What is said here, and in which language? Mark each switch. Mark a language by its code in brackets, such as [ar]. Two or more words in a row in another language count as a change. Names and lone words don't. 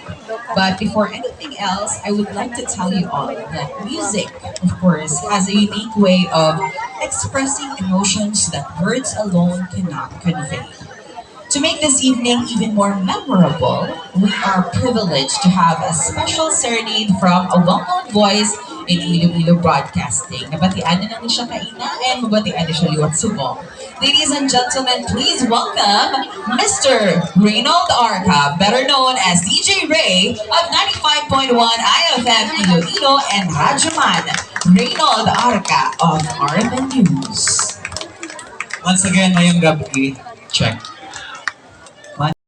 [en] But before anything else, I would like to tell you all that music, of course, has a unique way of expressing emotions that words alone cannot convey. To make this evening even more memorable, we are privileged to have a special serenade from a well-known voice in Iloilo Broadcasting. [hil] Nabatian na ni siya kaina and mabatian na siya liwat subong. [en] Ladies and gentlemen, please welcome Mr. Reynold Arca, better known as DJ Ray of 95.1 IFM Iloilo and Radyoman, Reynold Arca of RFN News. Once again, [tl] ngayong gabi, [en] check.